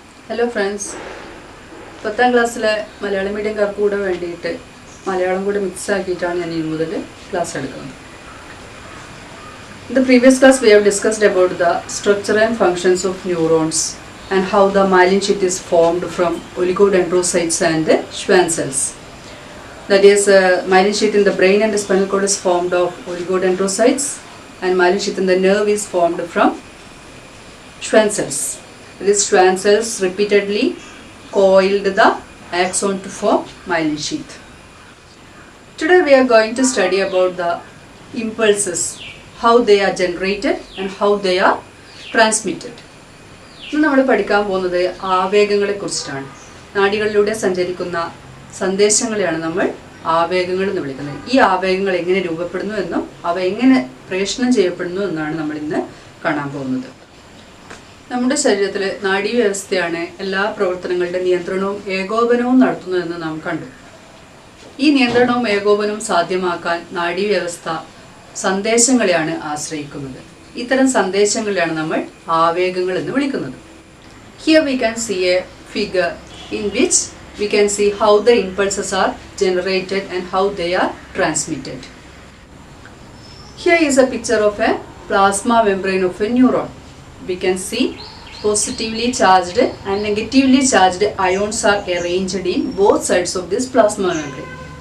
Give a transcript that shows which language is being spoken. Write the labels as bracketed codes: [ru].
[ml] Hello friends, 10ാം ക്ലാസ്സിലെ മലയാളം മീഡിയംകാർക്ക് കൂടെ വേണ്ടിയിട്ട് മലയാളം കൂടെ മിക്സ് ആക്കിയിട്ടാണ് ഞാൻ ഇനി മുതൽ ക്ലാസ് എടുക്കുന്നത്. [en] In the previous class we have discussed about the structure and functions of neurons and how the myelin sheath is formed from oligodendrocytes and Schwann cells. That is, myelin sheath in the brain and the spinal cord is formed of oligodendrocytes, and myelin sheath in the nerve is formed from Schwann cells. These Schwann cells repeatedly coiled the axon to form myelin sheath. Today we are going to study about the impulses, how they are generated and how they are transmitted. [ml] ഇന്ന് നമ്മൾ പഠിക്കാൻ പോകുന്നത് ആവേഗങ്ങളെ കുറിച്ചിട്ടാണ്. നാഡികളിലൂടെ സഞ്ചരിക്കുന്ന സന്ദേശങ്ങളെയാണ് നമ്മൾ ആവേഗങ്ങൾ എന്ന് വിളിക്കുന്നത്. ഈ ആവേഗങ്ങൾ എങ്ങനെ രൂപപ്പെടുന്നു എന്നും അവ എങ്ങനെ പ്രേഷണം ചെയ്യപ്പെടുന്നു എന്നാണ് നമ്മൾ ഇന്ന് കാണാൻ പോകുന്നത്. നമ്മുടെ ശരീരത്തിൽ നാഡീവ്യവസ്ഥയാണ് എല്ലാ പ്രവർത്തനങ്ങളുടെ നിയന്ത്രണവും ഏകോപനവും നടത്തുന്നതെന്ന് നാം കണ്ടു. ഈ നിയന്ത്രണവും ഏകോപനവും സാധ്യമാക്കാൻ നാഡീവ്യവസ്ഥ സന്ദേശങ്ങളെയാണ് ആശ്രയിക്കുന്നത്. ഇത്തരം സന്ദേശങ്ങളെയാണ് നമ്മൾ ആവേഗങ്ങൾ എന്ന് വിളിക്കുന്നത്. [en] Here we can see a figure in which we can see how the impulses are generated and how they are transmitted. Here is a picture of a plasma membrane of a neuron. We can see positively charged and negatively charged ions are arranged in both sides of this plasma membrane.